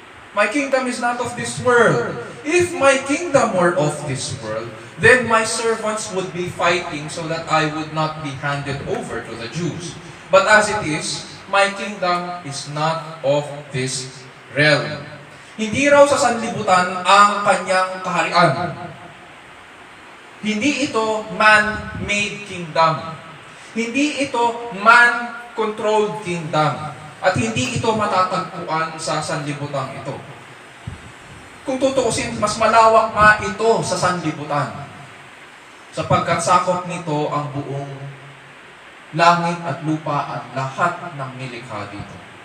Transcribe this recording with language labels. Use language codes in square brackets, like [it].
[en] My kingdom is not of this world. If my kingdom were of this world, then my servants would be fighting so that I would not be handed over to the Jews. But as it is, my kingdom is not of this realm. [tl] Hindi raw sa sanlibutan ang kanyang kaharian. Hindi ito [en] man-made kingdom. [tl] Hindi ito [en] man-controlled kingdom. [tl] At hindi ito matatagpuan sa sanlibutan ito. Kung tutuusin, mas malawak nga ito sa sanlibutan. Sapagkat sakop nito ang buong langit at lupa at lahat ng nilikha dito.